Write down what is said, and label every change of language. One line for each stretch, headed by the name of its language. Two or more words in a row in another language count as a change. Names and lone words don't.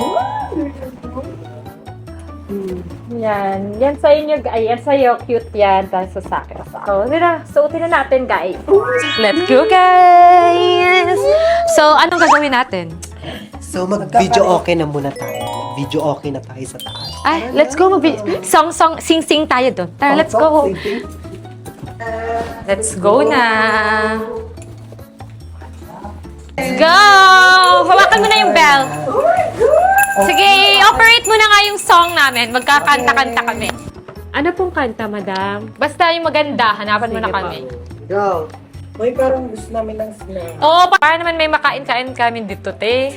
Filipino: Yan. Yan sa inyo, ay, yan sa'yo. Cute yan. Tapos sa akin. So, suotin na natin, guys.
English: Let's go,
Filipino: guys! So, anong gagawin natin? So, mag-video okay na muna tayo. Video okay na tayo sa taas. Ay,
English: let's go.
Filipino: Song, sing-sing tayo doon. Tara,
English: let's go. Let's go na. Let's go!
Filipino: Hawakan mo na yung bell. Sige, operate mo na nga yung song namin. Magkakanta-kanta kami. Ano pong kanta, madam? Basta yung maganda, hanapan mo na Sige kami. Go. Uy, parang gusto namin ng snack. Oo, para naman may makain-kain kami dito, te.